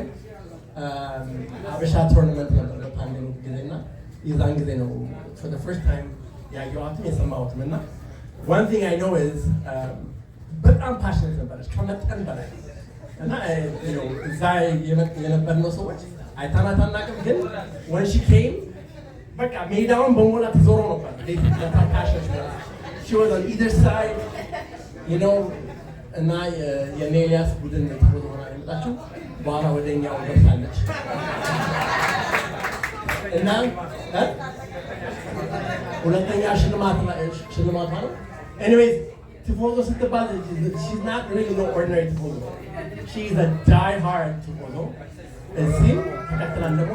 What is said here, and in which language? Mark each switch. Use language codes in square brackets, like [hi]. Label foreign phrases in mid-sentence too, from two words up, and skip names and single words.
[am] አበሻ ቶርናመንት ነበር በፓንደሚክ ጊዜና የዛን ጊዜ ነው [en] for the first time [am] ያየኋትም የሰማሁትም እና [en] one thing I know is [am] በጣም ፓሽኔት ነበረች ከመጠን በላይ እና እዛ የነበርነው ሰዎች አይታናት አናውቅም ግን [en] when she came [am] በቃ ሜዳውን በሞላ ተዞሮ ነበር። [en] She was on either side, [am] እና የኔሊያስ ቡድን ተወዶ ሆና የመጣችው በኋላ ወደኛው ገብታለች እና ሁለተኛ ሽልማቷ ነው። Anyways, ቲፎዞ ስትባል [en] she's not really no ordinary [am] ቲፎዞ. [en] She's a die-hard [am] ቲፎዞ. እዚህም ተከትላን ደግሞ